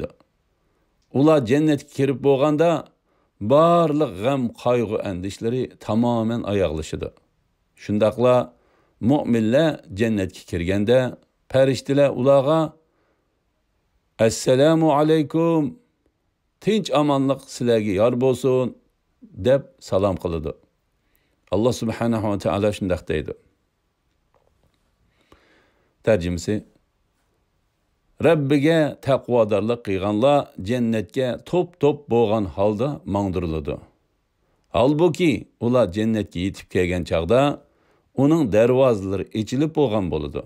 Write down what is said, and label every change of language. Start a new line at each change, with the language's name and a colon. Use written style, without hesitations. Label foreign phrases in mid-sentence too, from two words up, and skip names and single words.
Uzbek: Ular jannatga kirib bo'lganda barliq g'am, qayg'u, andishlari tamoman oyoqlashadi. Shundaqla mu'minlar jannatga kirganda farishtalar ularga
Arabic: "السلام عليكم,
Uzbek: tinch amonlik sizlarga yor bo'lsin" deb salom qiladi.
Arabic: الله سبحانه وتعالى
Uzbek: shundoq deydi. Tarjimasi: Rabbiga taqvodorlik qilganlar jannatga to'p-to'p bo'lgan holda mangdiriladi. Halbuki ular jannatga yetib kelgan chaqda uning darvozalari ochilib bo'lgan bo'ladi.